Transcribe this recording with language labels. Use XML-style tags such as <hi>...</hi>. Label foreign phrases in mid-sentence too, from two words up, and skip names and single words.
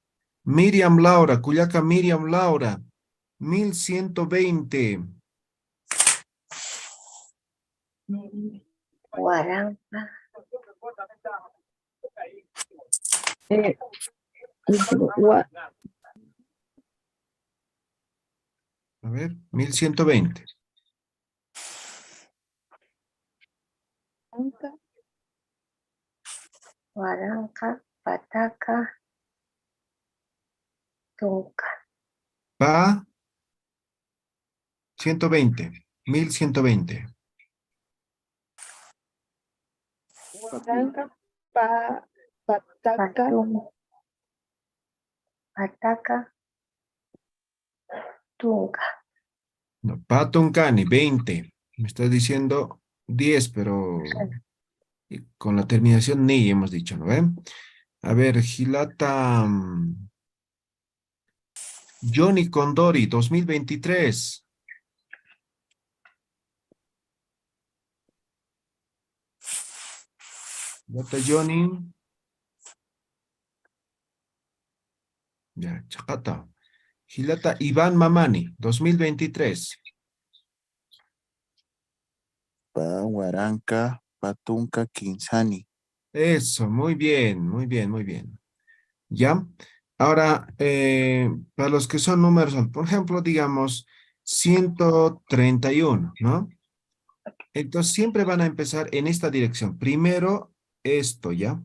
<ay>Miriam Laura, Cuyaca Miriam Laura, 1120. Guaranca.</ay> <es>A ver, 1120.</es> <ay>Guaranca, Pataca, Tunca. Pa, 120. 1120. Guaranca, Pataca, Pataca, Tunca. No, Pa Tuncani, 20.</ay> <es>Me estás diciendo 10, pero con la terminación ni hemos dicho, ¿no ven? A ver,</es> <ay>Gilata. Johnny Condori, 2023. Gilata Johnny. Ya, Chacata. Gilata Iván Mamani, 2023. Huaranca, Patunca, Quinsani.</ay> <es>Eso, muy bien, muy bien, muy bien. ¿Ya? Ahora, para los que son números, por ejemplo, digamos 131, ¿no? Entonces siempre van a empezar en esta dirección. Primero esto, ¿ya?</es>